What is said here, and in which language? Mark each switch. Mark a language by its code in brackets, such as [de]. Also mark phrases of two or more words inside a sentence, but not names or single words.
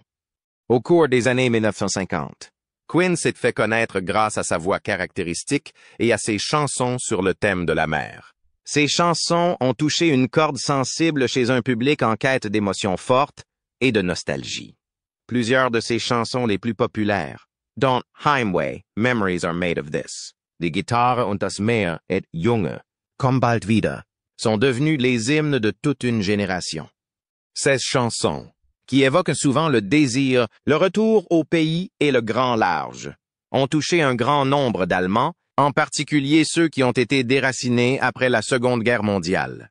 [fr] Au cours des années 1950, Quinn s'est fait connaître grâce à sa voix caractéristique et à ses chansons sur le thème de la mer. Ces chansons ont touché une corde sensible chez un public en quête d'émotions fortes et de nostalgie. Plusieurs de ses chansons les plus populaires, dont Heimweh, Memories Are Made of This, Die Gitarre und das Meer et Junge, Komm bald wieder, sont devenus les hymnes de toute une génération. Ces chansons, qui évoquent souvent le désir, le retour au pays et le grand large, ont touché un grand nombre d'Allemands, en particulier ceux qui ont été déracinés après la Seconde Guerre mondiale.